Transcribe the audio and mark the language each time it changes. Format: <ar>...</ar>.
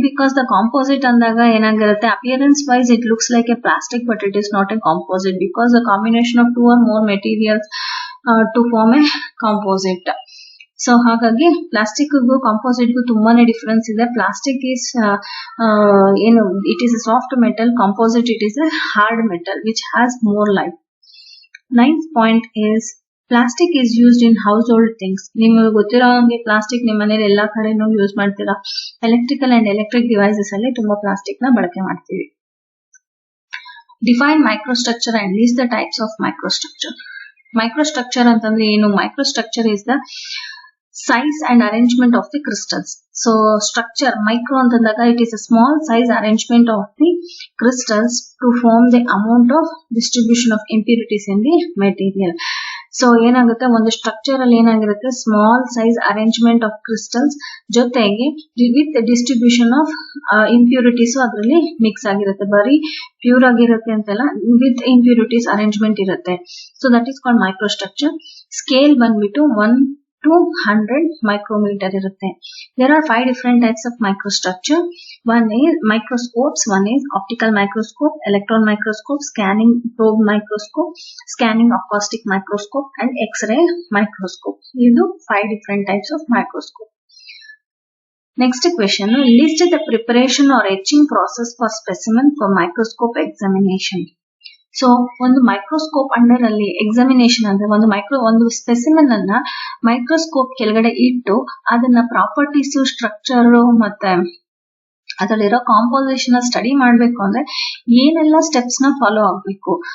<en>because the composite</en> <kn>ಅಂದಾಗ ಏನಾಗಿರುತ್ತೆ,</kn> <en>Appearance wise it looks like a plastic but it is not a composite because the combination of 2 or more materials to form a composite.</en> <kn>So ಹಾಗಾಗಿ plastic ಗೂ composite ಗೂ ತುಂಬಾನೇ difference ಇದೆ.</kn> <en>Plastic is ಏನು, it is a soft metal, composite it is a hard metal which has more life. 9th point is plastic is used in household things.</en> <kn>ನಿಮಗೆ ಗೊತ್ತಿರೋ ಹಾಗೆ plastic ನಿಮ್ಮ ಮನೇಲಿ ಎಲ್ಲಾ ಕಡೆನೂ ಯೂಸ್ ಮಾಡ್ತೀರಾ. ಎಲೆಕ್ಟ್ರಿಕಲ್ ಅಂಡ್ ಎಲೆಕ್ಟ್ರಿಕ್ ಡಿವೈಸಸ್ ಅಲ್ಲಿ ತುಂಬಾ ಪ್ಲಾಸ್ಟಿಕ್ ನ ಬಳಕೆ ಮಾಡ್ತೀವಿ.</kn> <en>Define microstructure and list the types of microstructure.</en> <kn>Microstructure ಅಂತಂದ್ರೆ ಏನು?</kn> <en>Microstructure is the size and arrangement of the crystals. So structure, micro ಅಂತಂದಾಗ it is a small size arrangement of the crystals to form the amount of distribution of impurities in the material.</en> <kn>So ಏನಾಗುತ್ತೆ, ಒಂದು structure ಅಲ್ಲಿ ಏನಾಗಿರುತ್ತೆ,</kn> <en>small size arrangement of crystals</en> <kn>ಜೊತೆಗೆ</kn> <en>with distribution of impurities</en> <kn>ಅದರಲ್ಲಿ mix ಆಗಿರುತ್ತೆ. ಬರೀ pure ಆಗಿರುತ್ತೆ ಅಂತಲ್ಲ, ವಿತ್ ಇಂಪ್ಯೂರಿಟೀಸ್ ಅರೇಂಜ್ಮೆಂಟ್ ಇರುತ್ತೆ.</kn> <en>So that is called microstructure. Scale ಬಂದ್ಬಿಟ್ಟು 1 to 100 micrometer ಇರುತ್ತೆ. There are 5 different types of microstructure. One is microscopes, one is optical microscope, electron microscope, scanning probe microscope, scanning acoustic microscope and X-ray microscope. These are 5 different types of microscope. Next question, list the preparation or etching process for specimen for microscope examination.</en> <kn>So ಒಂದು microscope under ಅಲ್ಲಿ examination ಅಂದ್ರೆ ಒಂದು specimen ಅನ್ನ microscope ಕೆಳಗಡೆ ಇಟ್ಟು ಅದನ್ನ properties, structure ಮತ್ತೆ ಅದರಲ್ಲಿರೋ ಕಾಂಪೋಸಿಷನ್ ಸ್ಟಡಿ ಮಾಡ್ಬೇಕು ಅಂದ್ರೆ ಏನೆಲ್ಲ ಸ್ಟೆಪ್ಸ್ ನ ಫಾಲೋ ಆಗ್ಬೇಕು.</kn>